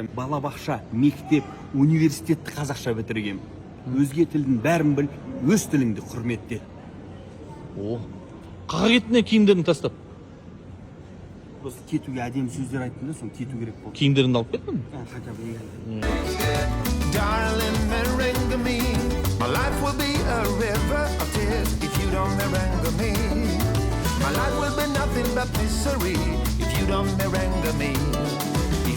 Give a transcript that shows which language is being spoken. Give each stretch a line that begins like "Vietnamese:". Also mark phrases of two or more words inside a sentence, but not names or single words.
Kazakh: Балабақша, мектеп, университетті қазақша бітіргем. Өзге тілдің бәрін біл, өз тіліңді құрметте. О. Қаға кеттің киімдерін тастап? Просто кетуге әдемі сөздер айттым да, соны кету керек болды. Киімдеріңді алып кеттің?
Russian: Хотя бы
English: Darling, merengue me. My life will be a river of tears if you don't merengue me. My life will be nothing but misery if you don't merengue me.